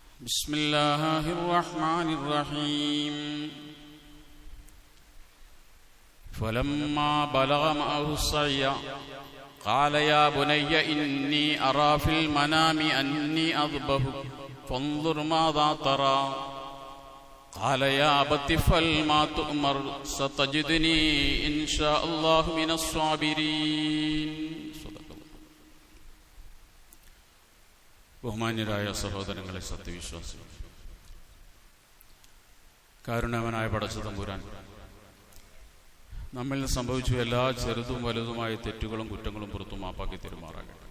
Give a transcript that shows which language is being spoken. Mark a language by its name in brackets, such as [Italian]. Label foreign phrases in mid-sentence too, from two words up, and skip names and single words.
[Arabic] بسم الله الرحمن الرحيم فلما بلغ معه السعي قال يا بني إني أرى في المنام أني أذبحك فانظر ماذا ترى قال يا أبت افعل ما تؤمر ستجدني إن شاء الله من الصابرين. [Malayalam] ബഹുമാന്യരായ സഹോദരങ്ങളെ, സത്യവിശ്വാസികൾ, കാരുണ്യവാനായ പടച്ച തമ്പുരാൻ നമ്മിൽ സംഭവിച്ചു എല്ലാ ചെറുതും വലുതുമായ തെറ്റുകളും കുറ്റങ്ങളും പുറത്തു മാപ്പാക്കി തെരുമാറാകട്ടെ.